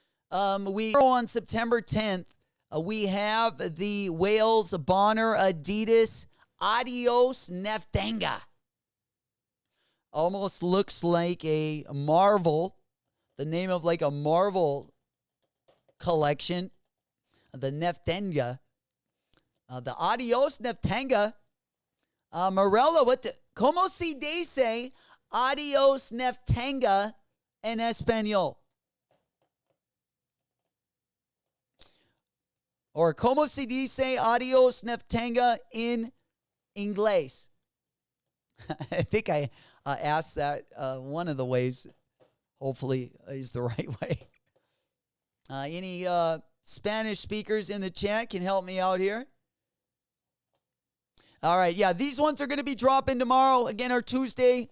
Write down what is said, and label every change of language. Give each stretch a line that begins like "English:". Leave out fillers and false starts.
English: On September 10th, we have the Wales Bonner Adidas Adios Neftanga. Almost looks like a Marvel, the name of like a Marvel collection, the Neftanga. The Adios Neftanga.
Spanish: Morella, ¿Cómo se dice Adios Neftanga en español? Or ¿Cómo se dice Adios Neftanga in inglés?
English: I think I asked that one of the ways, hopefully, is the right way. Any Spanish speakers in the chat can help me out here. All right, yeah, these ones are going to be dropping tomorrow. Again, our Tuesday.